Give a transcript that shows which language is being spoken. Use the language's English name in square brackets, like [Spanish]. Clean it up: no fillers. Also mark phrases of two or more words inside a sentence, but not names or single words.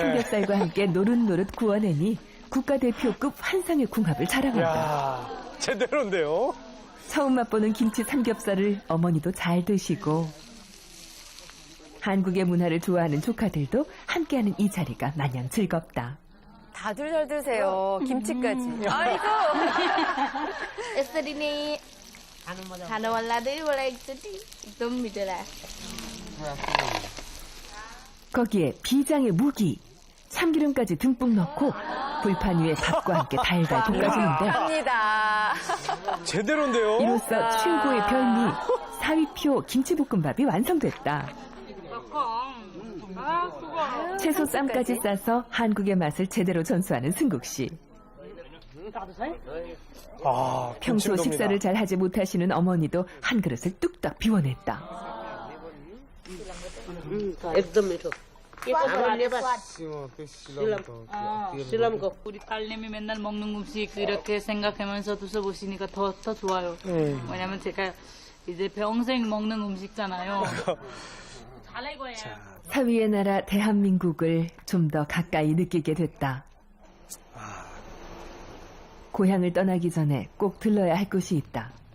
[Korean] 삼겹살과 함께 노릇노릇 구워내니 국가대표급 환상의 궁합을 자랑한다. 야, 제대로인데요. 처음 맛보는 김치 삼겹살을 어머니도 잘 드시고 한국의 문화를 좋아하는 조카들도 함께하는 이 자리가 마냥 즐겁다. 다들 잘 드세요. 김치까지. 아이고. [Nepali] यसरी नै खान मन लाग्दै मलाई एकचोटि एकदम मिठो लाग्छ. [Korean] 거기에 비장의 무기, 참기름까지 듬뿍 넣고 불판 위에 밥과 함께 달달 볶아주는데 합니다. 제대로인데요. 이로써 최고의 별미 사위표 김치볶음밥이 완성됐다. 채소 쌈까지 싸서 한국의 맛을 제대로 전수하는 승국 씨. 아, 평소 김치도입니다. 식사를 잘 하지 못하시는 어머니도 한 그릇을 뚝딱 비워냈다. [Nepali] एकदम मिठो. के छ हाम्रो नेपाल [Korean] 우리 딸내미 맨날 먹는 음식 이렇게 생각하면서 드셔보시니까 더 좋아요. 왜냐면 제가 이제 평생 먹는 음식잖아요. 잘 이거예요. 사위의 나라 대한민국을 좀 더 가까이 느끼게 됐다. 고향을 떠나기 전에 꼭 들러야 할 곳이 있다.